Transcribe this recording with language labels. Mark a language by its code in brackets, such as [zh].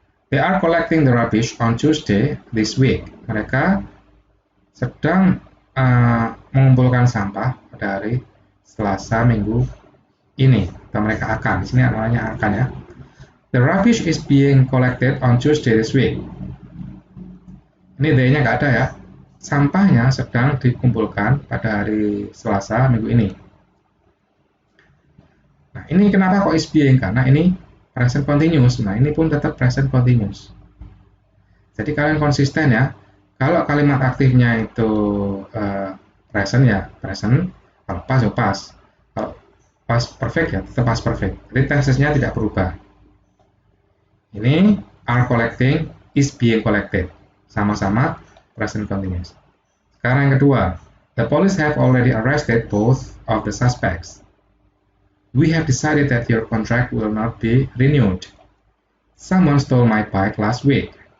[en] They are collecting the rubbish on Tuesday this week. [id] Mereka sedang mengumpulkan sampah pada hari Selasa minggu ini. Atau mereka akan. Di sini namanya akan ya. [en] The rubbish is being collected on Tuesday this week. [id] Ini they-nya nggak ada ya. Sampahnya sedang dikumpulkan pada hari Selasa minggu ini. Nah, ini kenapa kok is being? Karena ini present continuous. Nah, ini pun tetap present continuous. Jadi kalian konsisten ya. Kalau kalimat aktifnya itu present ya present. Kalau pas ya pas. Kalau pas perfect ya tetap pas perfect. Jadi tensesnya tidak berubah. Ini [en] are collecting, is being collected. [id] Sama-sama present continuous. Sekarang yang kedua. [en] The police have already arrested both of the suspects. We have decided that your contract will not be renewed. Someone stole my bike last week.